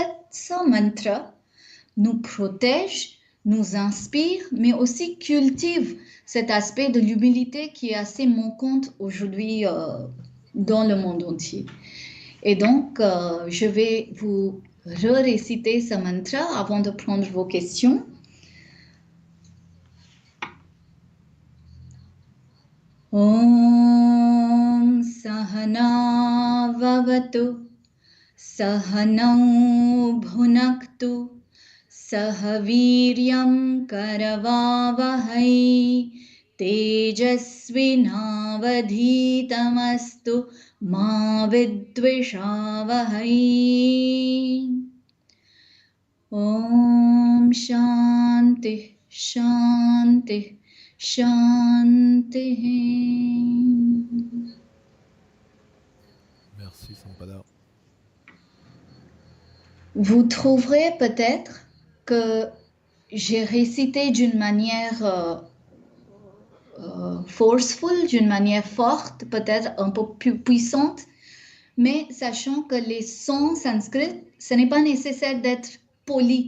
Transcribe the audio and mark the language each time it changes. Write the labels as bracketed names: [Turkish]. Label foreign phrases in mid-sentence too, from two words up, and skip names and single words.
[French] Donc, ce mantra nous protège, nous inspire, mais aussi cultive cet aspect de l'humilité qui est assez manquant aujourd'hui dans le monde entier. Et donc, je vais vous réciter ce mantra avant de prendre vos questions. [Sanskrit] Om Sahana Vavatu Sahanau Bhunaktu Sahaviryam Karavavahai Tejasvinavadhitamastu Ma Vidvishavahai. Om Shanti Shanti Shanti. [French] Merci Sampada. Vous trouverez peut-être que j'ai récité d'une manière forceful, d'une manière forte, peut-être un peu plus puissante, mais sachant que les sons sanskrits, ce n'est pas nécessaire d'être poli.